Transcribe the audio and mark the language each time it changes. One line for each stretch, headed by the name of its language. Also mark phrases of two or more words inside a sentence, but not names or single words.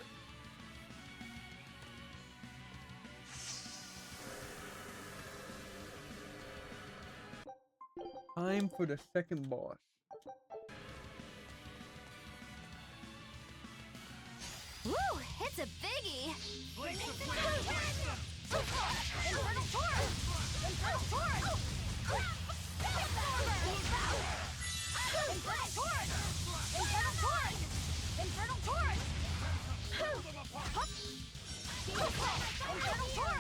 English: Time for the second boss. Woo! It's a biggie! Infernal torrent! Infernal torrent! Infernal torrent! Infernal torrent! Infernal torrent! Infernal torrent!